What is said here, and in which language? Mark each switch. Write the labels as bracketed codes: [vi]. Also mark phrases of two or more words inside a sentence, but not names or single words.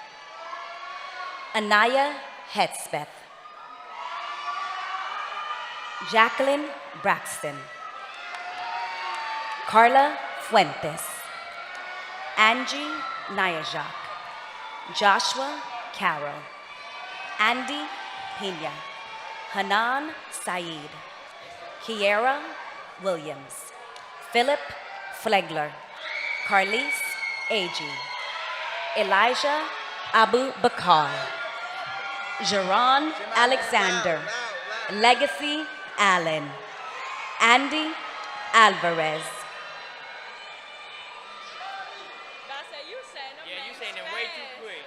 [en] Anaya Hedspeth. Jacqueline Braxton. Carla Fuentes. Angie Nyajak. Joshua Carroll. Andy Pena. Hanan Saeed. Kiera Williams. Philip Flegler. Carlise Agee. Elijah Abu Bakar. Jaron Alexander. Legacy Allen. Andy Alvarez. Yeah, you saying it way too quick.